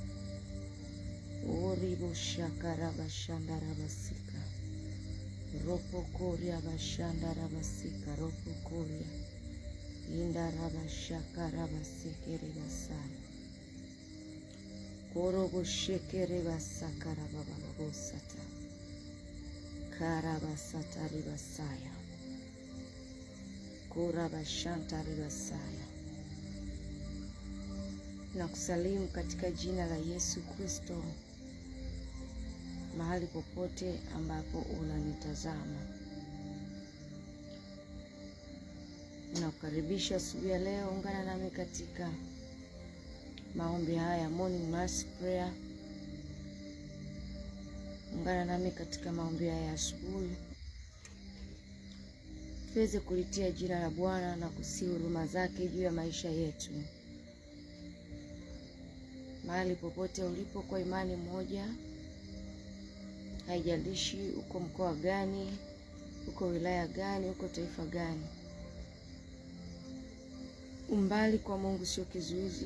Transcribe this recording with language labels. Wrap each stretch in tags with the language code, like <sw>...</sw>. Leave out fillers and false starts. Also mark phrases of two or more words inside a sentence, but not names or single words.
<sw>oribo shakara vashanda ravasika ropo koria vashanda ravasika ropo koria inda raba shakara basekere basaya korobo shekere basakara baba bosata kara basata ribasaya kora bashanta ribasaya. Na kusalimu katika jina la Yesu Kristo mahali popote ambapo unanitazama. Nakukaribisha asubuhi ya leo, ungana nami katika maombi haya</sw> <en>morning mass prayer.</en> <sw>Ungana nami katika maombi haya asubuhi, tuweze kulitia jina la Bwana na kusihi huruma zake juu ya maisha yetu. Mahali popote ulipo kwa imani moja, haijalishi uko mkoa gani, uko wilaya gani, uko taifa gani, umbali kwa Mungu sio kizuizi.</sw>